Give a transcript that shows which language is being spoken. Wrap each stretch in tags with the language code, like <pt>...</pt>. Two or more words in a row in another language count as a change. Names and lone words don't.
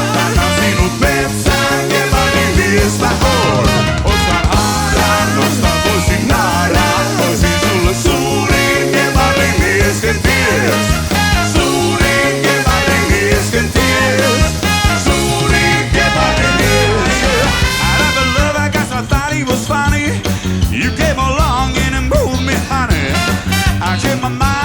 <fi>Kannan sinut metsään, gepardimies mä oon. Oksan haaraan, nosta voisin naaraa. Oisin sulle suurin gepardimies, ja ties. Suurin gepardimies, ja ties. Suurin gepardimies.</fi> <en>I never loved, I guess I thought he was funny. You came along and moved me, honey. I kept my</en>